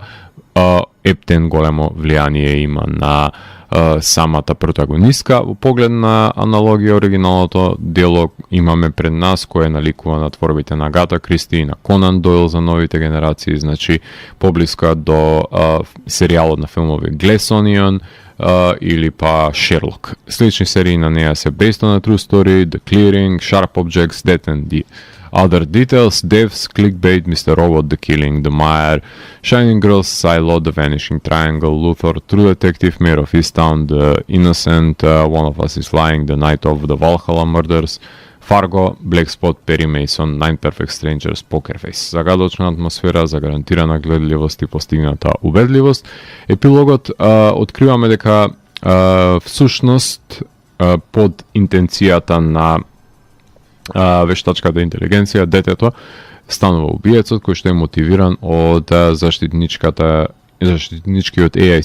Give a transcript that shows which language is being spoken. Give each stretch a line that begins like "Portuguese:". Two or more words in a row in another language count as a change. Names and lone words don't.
Macedonian: Ептен големо влијание има на самата протагонистка. Во поглед на аналогија, оригиналното дело имаме пред нас кој наликува на творбите на Агата Кристи и на Конан Дойл за новите генерации, значи поблиска до серијалот на филмови Glass Onion, или па Sherlock. Слични серии на неа се Based on a True Story, The Clearing, Sharp Objects, Death and the Other Details, Devs, Clickbait, Mr. Robot, The Killing, The Mire, Shining Girls, Silo, The Vanishing Triangle, Luthor, True Detective, Mayor of Easttown, The Innocent, One of Us is Lying, The Night of the Valhalla Murders, Fargo, Black Spot, Perry Mason, Nine Perfect Strangers, Poker Face. Загадочна атмосфера, загарантирана гледливост и постигната убедливост. Епилогот откриваме дека всушност под интенцијата на вештачката интелигенција, детето станува убиецот кој што е мотивиран од заштитничкиот AI